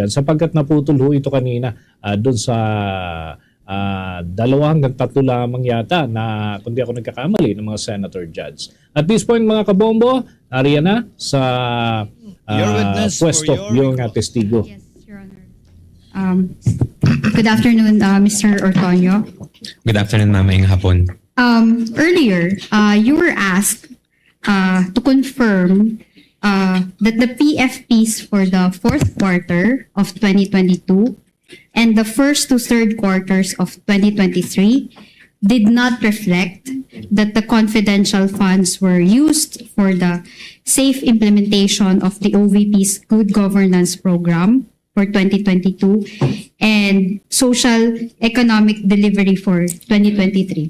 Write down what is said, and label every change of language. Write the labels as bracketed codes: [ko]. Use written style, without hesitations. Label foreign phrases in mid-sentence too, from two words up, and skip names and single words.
[tl] Sapagkat naputol ho ito kanina doon sa 2 hanggang 3 lamang yata na, kung di ako nagkakamali, ng mga [en] senator judge. At this point [tl] mga kabombo, nariyan na sa pwesto yung testigo. [en] Yes, Your Honor. Good afternoon, Mr. Ortonio. Good afternoon, ma'am. [tl] Ngayong hapon. [en] Earlier, you were asked to confirm that the PFPs for the fourth quarter of 2022 and the first to third quarters of 2023 did not reflect that the confidential funds were used for the safe implementation of the OVP's Good Governance Program for 2022 and social economic delivery for 2023.